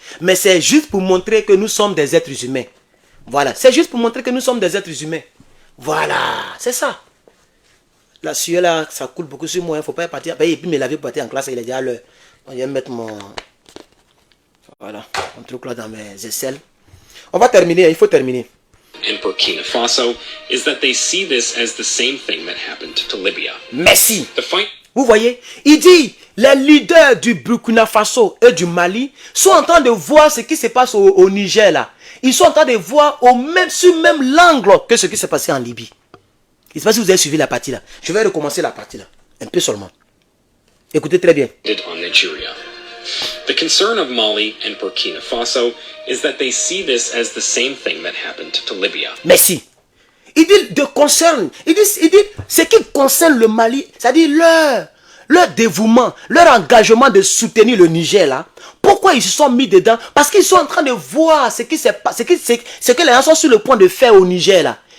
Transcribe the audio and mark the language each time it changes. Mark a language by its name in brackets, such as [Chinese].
[French] Mais c'est juste pour montrer que nous sommes des êtres humains. Voilà. C'est juste pour montrer que nous sommes des êtres humains. Voilà. C'est ça. La sueur là, ça coule beaucoup sur moi. Il ne faut pas partir. Et puis me laver pour partir en classe. Il est déjà l'heure. Je vais mettre mon... Voilà. Mon truc là dans mes aisselles. On va terminer. Il faut terminer. [English] And Burkina Faso is that they see this as the same thing that happened to Libya. [French] Merci. [English] The fight. [French] Vous voyez, il dit, les leaders du Burkina Faso et du Mali sont en train de voir ce qui se passe au Niger là. Ils sont en train de voir sur même l'angle que ce qui s'est passé en Libye. Je ne sais pas si vous avez suivi la partie là. Je vais recommencer la partie là, un peu seulement. Écoutez très bien. [English] On Nigeria. The concern of Mali and Burkina Faso is that they see this as the same thing that happened to Libya. [French] Merci. Il dit de concerne, il dit ce qui concerne le Mali, c'est-à-dire leur dévouement, leur engagement de soutenir le Niger là. Pourquoi ils se sont mis dedans? Parce qu'ils sont en train de voir ce que les gens sont sur le point de faire au Niger là.